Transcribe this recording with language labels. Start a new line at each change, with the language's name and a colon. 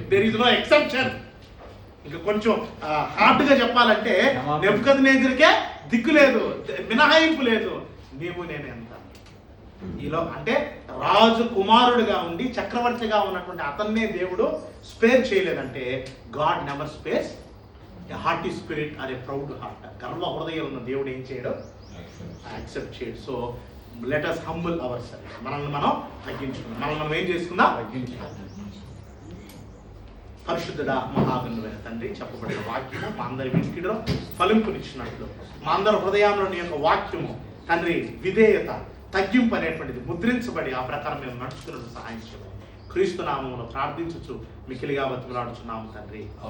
English: There is no exception.
Telugu: ఇంకా కొంచెం హార్డ్గా చెప్పాలంటే నెబుకద్నెజర్కే దిక్కు లేదు, మినహాయింపు లేదు. నీవు నేను ఎంత ఈలో అంటే రాజు కుమారుడిగా ఉండి చక్రవర్తిగా ఉన్నటువంటి అతన్నే దేవుడు స్పేర్ చేయలేదంటే,
English: God never spares a hearty spirit or a proud heart.
Telugu: గర్వ హృదయం ఉన్న దేవుడు ఏం చేయడు? యాక్సెప్ట్ చేయడు.
English: So let us humble ourselves.
Telugu: మనల్ని మనం తగ్గించుకుందాం. మనం ఏం చేసుకుందాం? పరిశుద్ధుడా మహాగణుడైన తండ్రి, చెప్పబడిన వాక్యము మా అందరి వినికిడిలో ఫలింపునిచ్చినట్లు మా అందరి హృదయంలో నీ యొక్క వాక్యము తండ్రి విధేయత, తగ్గింపు అనేటువంటిది ముద్రించబడి ఆ ప్రకారం మేము నడుచుకున్నట్టు సహాయం చేయమని క్రీస్తు నామములో ప్రార్థించుచు మిక్కిలిగా బతిమలాడుచున్నాము తండ్రి.